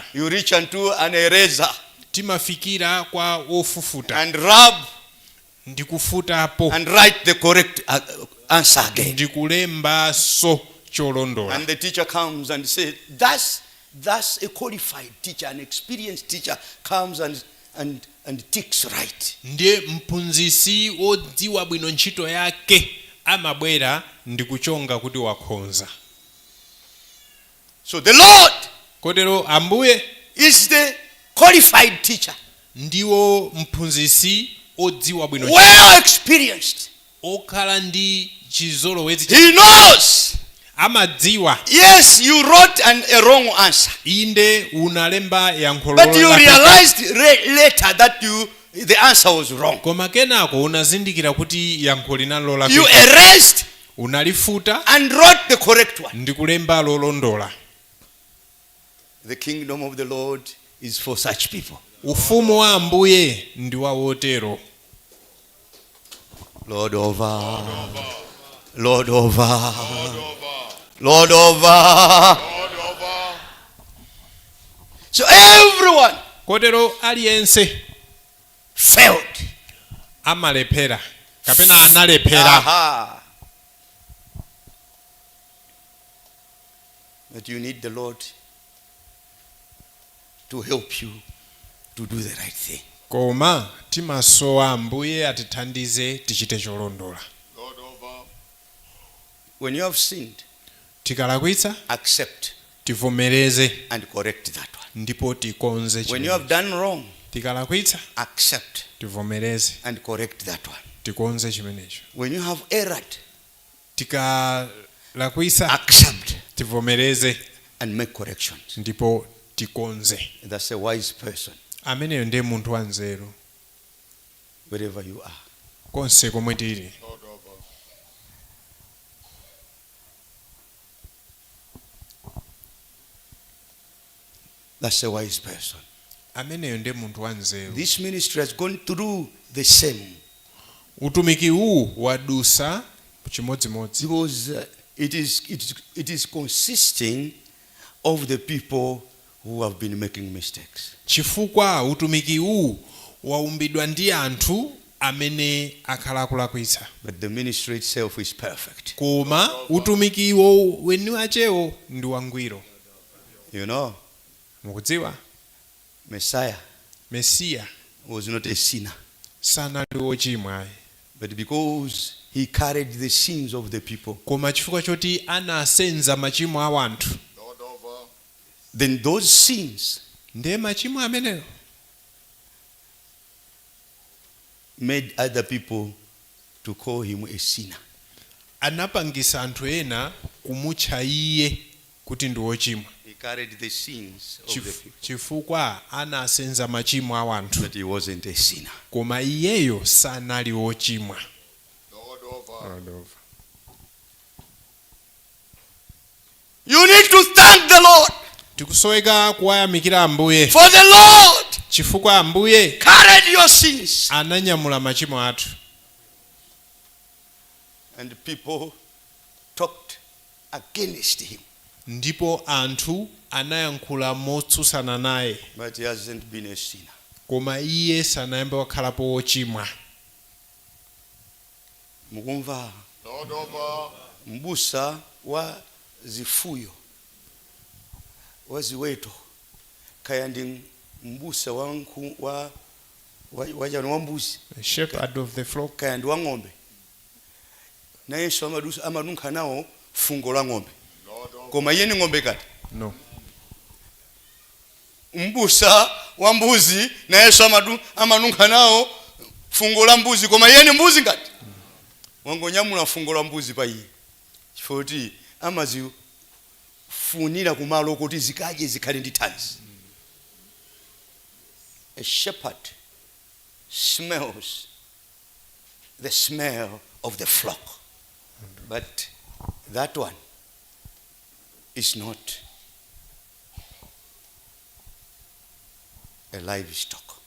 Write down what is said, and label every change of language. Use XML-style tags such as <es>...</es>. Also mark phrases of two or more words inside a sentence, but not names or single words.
<en>You reach unto an eraser</en> <ny>Timafikira kwa ofufuta.</ny> <en>and rub</en> <ny>Ndikufutapo.</ny> <en>and write the correct answer again.</en> <ny>Ndikulembaso cholondola.</ny> <en>And the teacher comes and says, thus a qualified teacher, an experienced teacher comes and ticks right.</en> <ny>Ndiye mphunzitsi odziwa bwino ntchito yake amabwera ndikuchonga kuti wakhonza.</ny> <en>So the Lord</en> <ny>Kotero ambuye</ny> <en>is the qualified teacher,</en> <ny>ndiwo mphunzitsi odziwa bwino</ny> <en>well experienced.</en> <ny>okhala ndi chizolowezi.</ny> <en>He knows.</en> <ny>Amadziwa.</ny> <en>Yes, you wrote a wrong answer,</en> <ny>Inde unalemba yankho</ny> <en>but you</en> <ny>lolakwika.</ny> <en>realized later that the answer was wrong.</en> <ny>Koma kenako unazindikira kuti yankho linalo</ny> <en>You</en> <ny>lolakwika.</ny> <en>erased</en> <ny>Unalifuta</ny> <en>and wrote the correct one.</en> <ny>ndikulemba lolondola.</ny> <en>The kingdom of the Lord is for such people.</en> <ny>Ufumu wa ambuye ndi wa wotero.</ny> <en>Lord over. Lord over. Lord over. So everyone</en> <ny>Kotero aliyense</ny> <en>failed.</en> <ny>amalephera kapena analephera. Aha.</ny> <en>But you need the Lord to help you to do the right thing.</en> <ny>Koma timasowa ambuye atithandize tichite cholondola.</ny> <en>When you have sinned,</en> <ny>Tikalakwitsa</ny> <en>accept</en> <ny>tivomereze</ny> <en>and correct that one.</en> <ny>ndipo tikonze</ny> <en>When you have</en> <ny>chimenecho.</ny> <en>done wrong,</en> <ny>Tikalakwitsa</ny> <en>accept</en> <ny>tivomereze</ny> <en>and correct that one.</en> <ny>tikonze chimenecho.</ny> <en>When you have erred,</en> <ny>Tikalakwitsa</ny> <en>accept</en> <ny>tivomereze</ny> <en>and make corrections.</en> <ny>ndipo tikonze.</ny> <en>That's a wise person.</en> <ny>Ameneyo ndiye munthu wanzeru.</ny> <en>wherever you are.</en> <ny>konse komwe tili.</ny> <en>That's a wise person.</en> <ny>Ameneyo ndi munthu wanzeru.</ny> <en>This ministry has gone through the same.</en> <ny>Utumiki huu wadusa chimodzimodzi.</ny> <en>Because it is consisting of the people who have been making mistakes.</en> <ny>Chifukwa utumiki huu waumbidwa ndi anthu amene akhala akulakwitsa.</ny> <en>But the ministry itself is perfect.</en> <ny>Koma utumiki iwo weni wachewo ndi wangwiro.</ny> <en>You know,</en> <ny>Mukudziwa? Mesiya</ny> <en>was not a sinner.</en> <ny>sanali wochimwa.</ny> <en>But because he carried the sins of the people,</en> <ny>Koma chifukwa choti anasenza machimo a wanthu.</ny> <en>then those sins</en> <ny>Ndiye machimo ameneyo</ny> <en>made other people to call him a sinner.</en> <ny>anapangisa anthu ena kumutcha iye kuti ndi wochimwa.</ny> <en>He carried the sins of the people,</en> <ny>Chifukwa anasenza machimo a wanthu.</ny> <en>but he wasn't a sinner.</en> <ny>Koma iyeyo sanali wochimwa.</ny> <en>You need to thank the Lord,</en> <ny>Tikusoweka kuwayamikira Ambuye.</ny> <en>for the Lord</en> <ny>Chifukwa Ambuye</ny> <en>carried your sins.</en> <ny>ananyamula machimo athu.</ny> <en>And people talked against him,</en> <ny>Ndipo anthu anayankhula motsutsana naye.</ny> <en>but he hasn't been a sinner.</en> <ny>Koma iye sanayambe wakhalapo wochimwa. Mukumva? Mbusa wa zifuyo wa ziweto kaya ndi mbusa wa mbuzi</ny> <en>The shepherd of the flock.</en> <ny>kaya ndi wa ng'ombe, nayenso amanunkha nawo fungo la ng'ombe, koma iye ni ng'ombe kati. No. Mbusa wa mbuzi nayenso amanunkha nawo fungo la mbuzi, koma iye ni mbuzi ngati. Wangonyamula fungo la mbuzi pa iye chifukwa kuti amazifunira kumalo kuti zikaje zikhale ndi thanzi.</ny> <en>A shepherd smells the smell of the flock, but that one is not a livestock.</en>